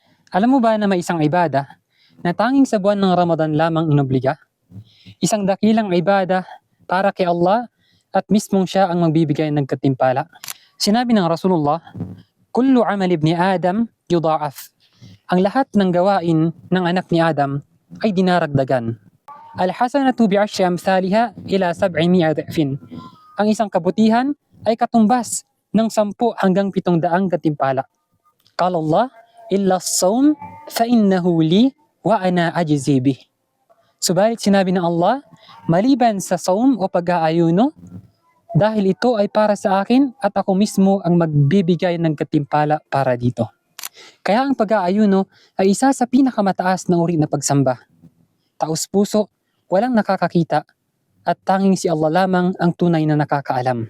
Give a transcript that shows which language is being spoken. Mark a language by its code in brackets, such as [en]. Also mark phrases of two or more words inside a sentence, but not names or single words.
[tl] Alam mo ba na may isang ibada na tanging sa buwan ng Ramadan lamang inobliga? Isang dakilang ibada para kay Allah at mismong siya ang magbibigay ng katimpala. Sinabi ng Rasulullah, [ar] كل عمل ابن آدم يضاعف. [tl] Ang lahat ng gawain ng anak ni Adam ay dinaragdagan. [ar] الحسنة بعشر أمثالها إلى 700 ضعف. [tl] Ang isang kabutihan ay katumbas ng 10 hanggang 700 katimpala. [ar] قال الله إلا الصوم فإنه لي وأنا أجزي به. [tl] Subalit sinabi ng Allah, maliban sa saum o pag-aayuno, dahil ito ay para sa akin at ako mismo ang magbibigay ng katimpala para dito. Kaya ang pag-aayuno ay isa sa pinakamataas na uri na pagsamba. Taos puso, walang nakakakita, at tanging si Allah lamang ang tunay na nakakaalam.